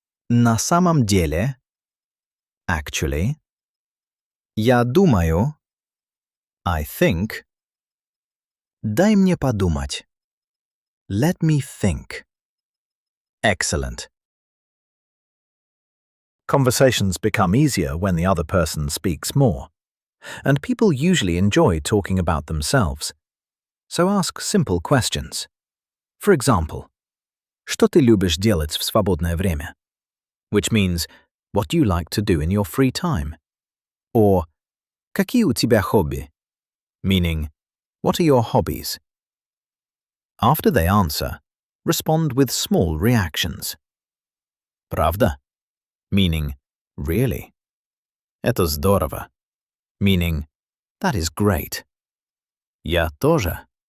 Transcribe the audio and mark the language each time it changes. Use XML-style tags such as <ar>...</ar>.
<ru>На самом деле,</ru> <en>actually.</en> <ru>Я думаю,</ru> <en>I think.</en> <ru>Дай мне подумать.</ru> <en>Let me think. Excellent. Conversations become easier when the other person speaks more, and people usually enjoy talking about themselves. So ask simple questions. For example,</en> <ru>"Что ты любишь делать в свободное время?"</ru> <en>which means, "What do you like to do in your free time?" Or,</en> <ru>"Какие у тебя хобби?"</ru> <en>meaning, "What are your hobbies?" After they answer, respond with small reactions.</en> <ru>Правда?</ru> <en>Meaning, really.</en> <ru>Это здорово.</ru> <en>Meaning, that is great.</en> <ru>Я тоже.</ru>